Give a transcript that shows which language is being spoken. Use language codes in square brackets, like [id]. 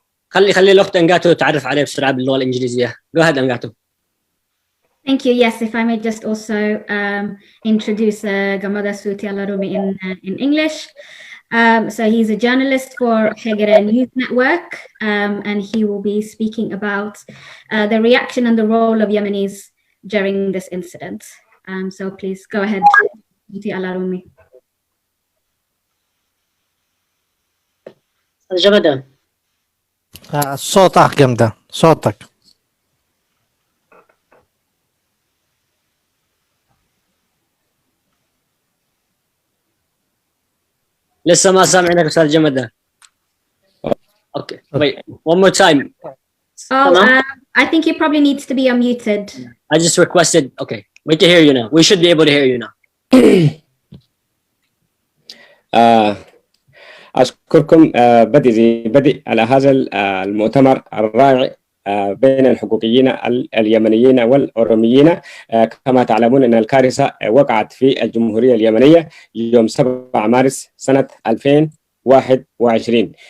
[ar] خلي الأخت أنغاتو تعرف عليه بسرعة باللغة الإنجليزية. [en] Go ahead, أنغاتو. Thank you. Yes, if I may just also introduce Gamada Suti Alarumi in English. So he's a journalist for Hegera News Network, and he will be speaking about the reaction and the role of Yemenis during this incident. So please go ahead, Mufti Al-Arumi. [ar] جمدة. صوتك جمدة، صوتك. لسه ما سامعينك أستاذ جمدة. [en] Okay, wait, one more time. Oh, I think he probably needs to be unmuted. I just requested, okay, we can hear you now. We should be able to hear you now. [ar] أشكركم بدء على هذا المؤتمر الرائع بين الحقوقيين اليمنيين والأوروميين. كما تعلمون أن الكارثة وقعت في الجمهورية اليمنية يوم 7 مارس سنة 2021.